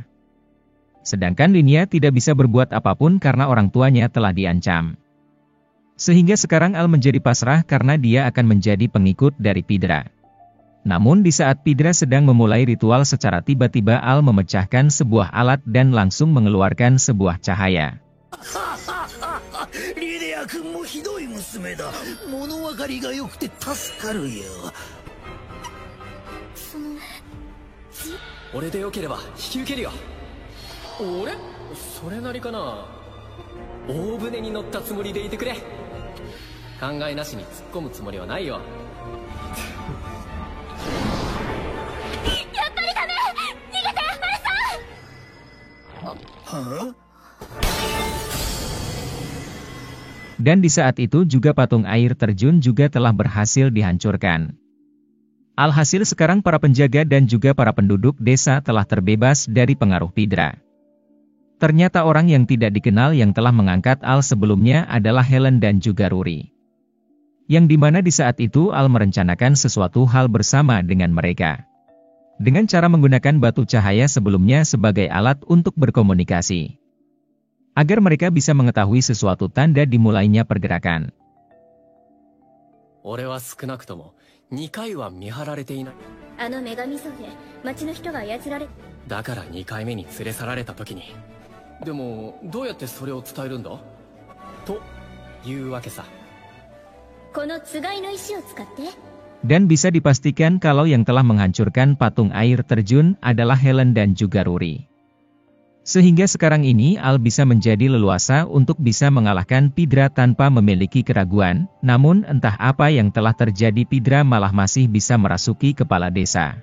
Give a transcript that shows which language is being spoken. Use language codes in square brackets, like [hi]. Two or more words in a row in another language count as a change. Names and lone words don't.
[id] Sedangkan Linia tidak bisa berbuat apapun karena orang tuanya telah diancam. Sehingga sekarang Al menjadi pasrah karena dia akan menjadi pengikut dari Pidra. Namun di saat Pidra sedang memulai ritual secara tiba-tiba Al memecahkan sebuah alat dan langsung mengeluarkan sebuah cahaya. [ja] Linia くんもひどい娘だ. 物分かりが良くて助かるよ. 俺でよければ引き受けるよ. 俺それなりかな。大船に乗ったつもりでいてくれ。考えなしに突っ込むつもりはないよ。やっぱりダメ。逃げてマルさん。はあ? [id] Dan di saat itu juga patung air terjun juga telah berhasil dihancurkan. Alhasil sekarang para penjaga dan juga para penduduk desa telah terbebas dari pengaruh Pidra. Ternyata orang yang tidak dikenal yang telah mengangkat Al sebelumnya adalah Helen dan juga Ruri. Yang dimana di saat itu Al merencanakan sesuatu hal bersama dengan mereka. Dengan cara menggunakan batu cahaya sebelumnya sebagai alat untuk berkomunikasi. Agar mereka bisa mengetahui sesuatu tanda dimulainya pergerakan. [ja] 俺は少なくとも2回は見張られていない。あの女神ソフェ、町の人が操られ。だから2回目に連れ去られた時に。でもどうやってそれを伝えるんだというわけさ。このつがいの石を使って。 [id] Dan bisa dipastikan kalau yang telah menghancurkan patung air terjun adalah Helen dan juga Ruri. Sehingga sekarang ini Al bisa menjadi leluasa untuk bisa mengalahkan Pidra tanpa memiliki keraguan, namun entah apa yang telah terjadi Pidra malah masih bisa merasuki kepala desa.